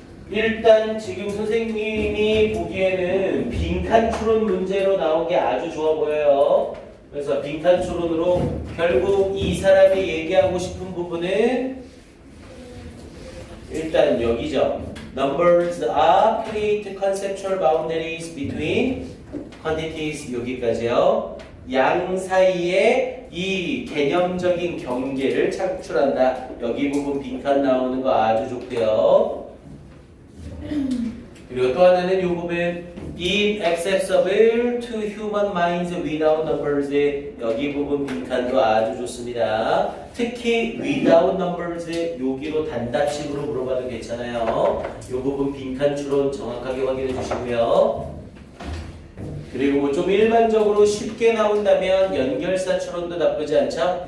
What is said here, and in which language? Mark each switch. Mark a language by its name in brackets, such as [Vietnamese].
[Korean] 일단 지금 선생님이 보기에는 빈칸 추론 문제로 나온 게 아주 좋아 보여요. 그래서 빈칸 추론으로 결국 이 사람이 얘기하고 싶은 부분은 일단 여기죠. [English] Numbers are create conceptual boundaries between quantities. [Korean] 여기까지요. 양 사이에 이 개념적인 경계를 창출한다. 여기 부분 빈칸 나오는 거 아주 좋고요. 그리고 또 하나는 이 부분 [English] inaccessible to human minds without numbers. [Korean] 여기 부분 빈칸도 아주 좋습니다. 특히 [English] without numbers [Korean] 여기로 단답식으로 물어봐도 괜찮아요. 이 부분 빈칸 추론 정확하게 확인해 주시고요. 그리고 좀 일반적으로 쉽게 나온다면 연결사 추론도 나쁘지 않죠.